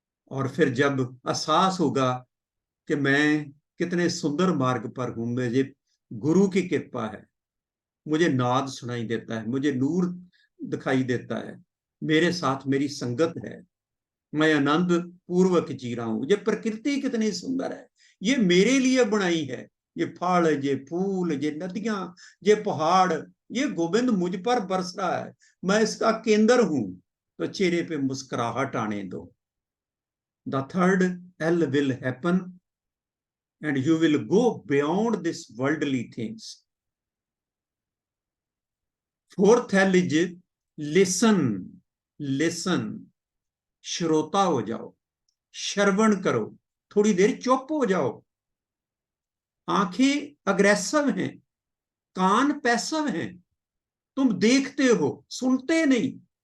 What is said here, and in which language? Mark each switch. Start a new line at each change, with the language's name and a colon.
Hindi: और फिर जब एहसास होगा कि मैं कितने सुंदर मार्ग पर हूं, मुझे गुरु की कृपा है, मुझे नाद सुनाई देता है, मुझे नूर दिखाई देता है, मेरे साथ मेरी संगत है, मैं आनंद पूर्वक जी रहा हूं, ये प्रकृति कितनी सुंदर है, ये मेरे लिए बनाई है। ये फल, ये फूल, ये नदियां, ये पहाड़, ये गोविंद मुझ पर बरस रहा है, मैं इसका केंद्र हूं। तो चेहरे पे मुस्कुराहट आने दो।
English: The third L will happen and you will go beyond this worldly things. Fourth L is listen, listen,
Hindi: श्रोता हो जाओ, श्रवण करो, थोड़ी देर चुप हो जाओ। आंखें अग्रेसिव हैं, कान पैसिव हैं, तुम देखते हो, सुनते नहीं।